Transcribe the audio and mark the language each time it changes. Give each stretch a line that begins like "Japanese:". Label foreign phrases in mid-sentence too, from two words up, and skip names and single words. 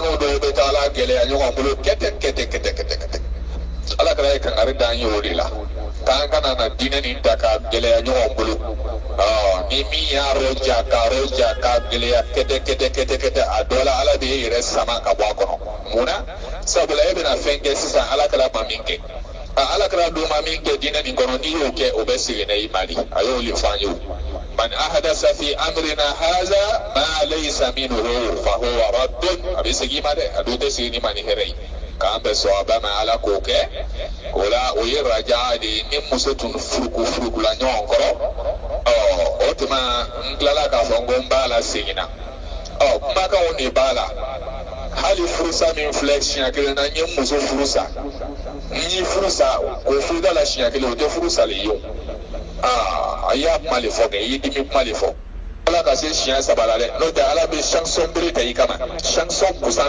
Bambara: n'o dɔw bɛ taa ala gɛlɛya ɲɔgɔn bolo kɛtɛ ala kɛra ye kangari d'an ye o de la k'an kana na diinɛ nin ta ka gɛlɛya ɲɔgɔn bolo ni min y'a roja ka gɛlɛya kɛtɛ a dɔ la ala de ye yɛrɛ sama ka bɔ a kɔnɔ munna sabula e bɛna fɛn kɛ sisan ala kɛra ma min kɛ ala kɛra don ma min kɛ diinɛ nin kɔnɔ n'i y'o kɛ o bɛ segin na i ma di a y'o de fɔ an ye
Arabic: man ahadasa fi amrina haza ma laysa minhu fa huwa raddun
Bambara: a bɛ segin i ma dɛ a dun tɛ segin i ma ni hɛrɛ ye k'an bɛ sɔn a ba ma ala k'o kɛ o la o ye raja de ye ni muso tun furukula ɲɔgɔn kɔrɔ o tuma n tilala k'a fɔ n ko n b'a la seginna kumakanw de b'a la hali furusa min filɛ siɲɛ kelen na n ye muso furusa n ye furusa o furuda la siɲɛ kelen o tɛ furusali ye o a y'a kuma de fɔ kɛ i ye dimi kuma de fɔ ala ka se siɲɛ saba la dɛ n'o tɛ ala bɛ sanction bere ta i kama sanction kusan